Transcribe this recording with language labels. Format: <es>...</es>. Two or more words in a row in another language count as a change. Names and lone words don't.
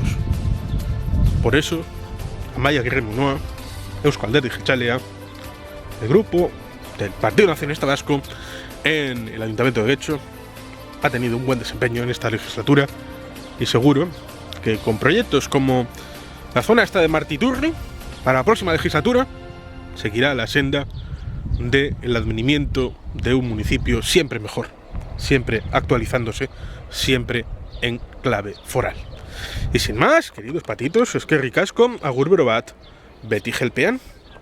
<es>Por eso, Amaia Aguirre Munoa, Eusko Alderdi Jeltzalea, el grupo del Partido Nacionalista Vasco en el Ayuntamiento de Getxo, ha tenido un buen desempeño en esta legislatura y seguro que con proyectos como la zona esta de Martiturri, para la próxima legislatura seguirá la senda del advenimiento de un municipio siempre mejor, siempre actualizándose, siempre en clave foral. Y sin más, queridos patitos,</es> <eu>eskerrik asko, agur bero bat, beti gelpean.</eu>